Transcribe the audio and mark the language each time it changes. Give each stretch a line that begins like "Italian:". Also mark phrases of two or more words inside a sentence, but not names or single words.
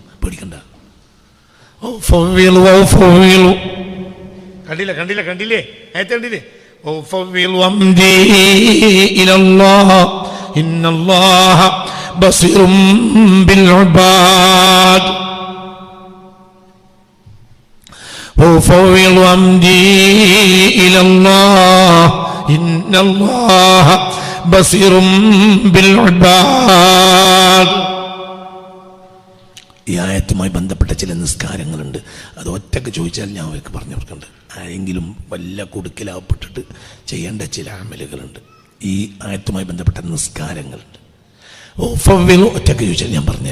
Malayalam: പേടിക്കണ്ട. കണ്ടില്ലേ? കണ്ടില്ലേ?
Arabic: إن الله بصير بالعباد. وفوض أمري إلى الله إن الله بصير بالعباد.
Malayalam: ഈ ആയത്തുമായി ബന്ധപ്പെട്ട ചില നിസ്കാരങ്ങളുണ്ട്. അത് ഒറ്റക്ക് ചോദിച്ചാൽ ഞാൻ അവർക്ക് പറഞ്ഞു കൊടുക്കുന്നുണ്ട്. ആരെങ്കിലും വല്ല കുടുക്കിലാവപ്പെട്ടിട്ട് ചെയ്യേണ്ട ചില അമലുകളുണ്ട്. ഈ ആയത്തുമായി ബന്ധപ്പെട്ട നിസ്കാരങ്ങളുണ്ട്. ഒറ്റക്ക് ചോദിച്ചാൽ ഞാൻ പറഞ്ഞു.